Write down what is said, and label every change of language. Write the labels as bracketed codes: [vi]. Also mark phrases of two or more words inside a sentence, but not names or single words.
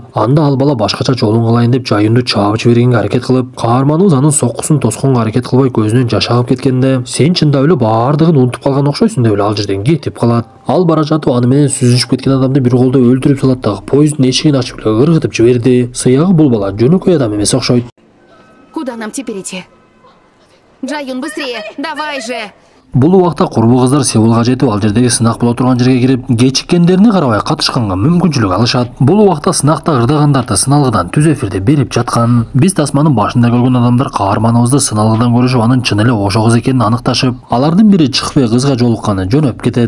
[ky] Анда ал бала башкача жолун кылайын деп Жаюнду чаап жибергенге аракет кылып, каарманыбыз анын соккусун тосконго аракет кылбай көзүнөн жаш агып кеткенде, "Сен чындап эле баардыгын унутуп калган окшойсуң" деп эле ал жерден кетип калат. Ал бара жатып аны менен сүзүшүп кеткен адамды бир колдо өлтүрүп салат дагы поезддин эшигин ачып эле ыргытып жиберди. Сыягы бул бала жөнөкөй адам эмес окшойт. [ru] Куда нам теперь идти? Джаюн, быстрее! Давай же! [ky] Бул убакта курбу кыздар Сеулга жетип, ал жердеги сынак боло турган жерге кирип, кечиккендерине карабай катышканга мүмкүнчүлүк алышат. Бул убакта сынакта ырдагандарды сыналгыдан түз эфирде берип жаткан. Биз тасманын башында көргөн адамдар каарманыбызды сыналгыдан көрүшүп, анын чын эле ошо кыз экенин аныкташып, алардын бири чыкпай кызга жолукканы жөнөп кетет.